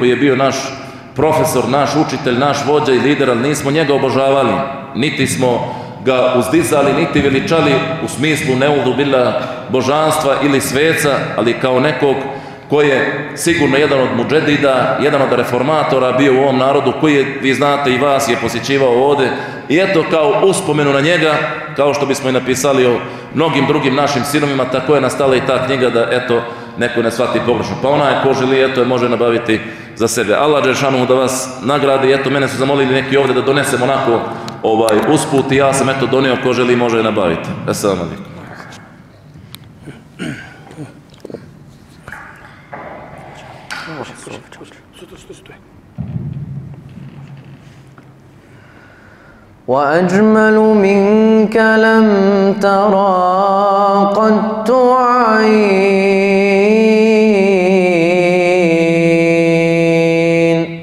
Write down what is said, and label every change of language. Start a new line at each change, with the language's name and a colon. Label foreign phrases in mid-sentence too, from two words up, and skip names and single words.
Bosnian: je bio naš profesor, naš učitelj, naš vođa i lider, ali nismo njega obožavali, niti smo ga uzdizali, niti veličali u smislu neudu bila božanstva ili sveca, ali kao nekog ko je sigurno jedan od mudžedida, jedan od reformatora bio u ovom narodu, koji je, vi znate i vas je posjećivao ovdje, i eto kao uspomenu na njega, kao što bismo i napisali o mnogim drugim našim sinovima, tako je nastala i ta knjiga da eto neko ne shvati pogrešno. Pa onaj ko želi, eto je može nabaviti za sebe. Allah Đelešanu da vas nagradi, eto mene su zamolili neki ovdje da donesem onako usput i ja sam eto donio, ko želi može nabaviti.
Arabic: السلام عليكم. وأجمل منك لم ترى قط عين